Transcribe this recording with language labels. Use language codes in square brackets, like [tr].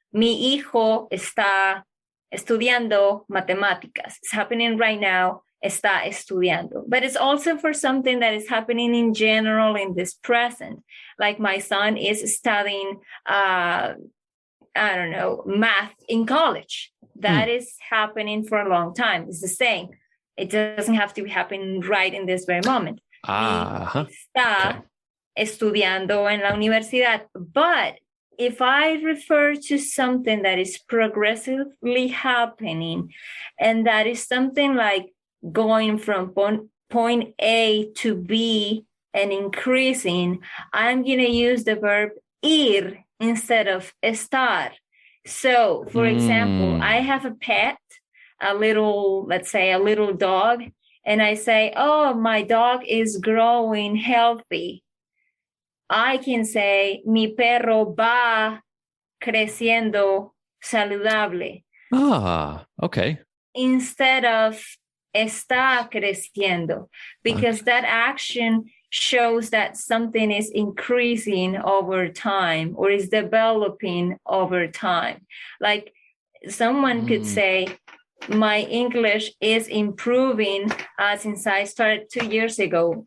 [es] Mi hijo está estudiando matemáticas. [en] It's happening right now. [es] Está estudiando. [en] But it's also for something that is happening in general in this present. Like, my son is studying, I don't know, math in college. That is happening for a long time. It's the same. It doesn't have to be happening right in this very moment. [es] Está estudiando en la universidad. [en] But if I refer to something that is progressively happening, and that is something like going from point A to B and increasing, I'm going to use the verb ir instead of estar. So, for example, I have a pet, let's say a little dog, and I say, oh, my dog is growing healthy. I can say, [es] mi perro va creciendo saludable. [en] Okay. Instead of [es] está creciendo, [en] because that action shows that something is increasing over time or is developing over time. Like, someone could say, my English is improving since I started 2 years ago.